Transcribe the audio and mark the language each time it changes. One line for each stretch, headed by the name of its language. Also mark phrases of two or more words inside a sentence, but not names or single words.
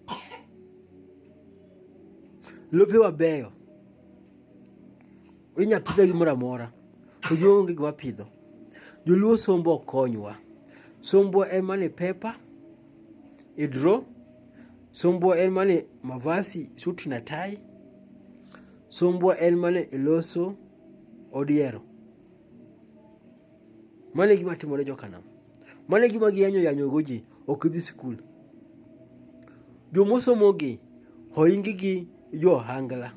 Luo (Kenya and Tanzania): Lope wabeyo. Inya pidho gimoro amora. To onge gima pidho. Jo-Luo sombo ok konywa. Sombwa en mane pepa, idro. Sombwa en mane mavasi,
Swahili: suti na tai.
Luo (Kenya and Tanzania): Sombwa en mane iloso odiero. Mane gima timore Jo-Kanam. Mane gima yanyo ji ok dhi skul. Jomosomogi oingi gi jo-ohangla.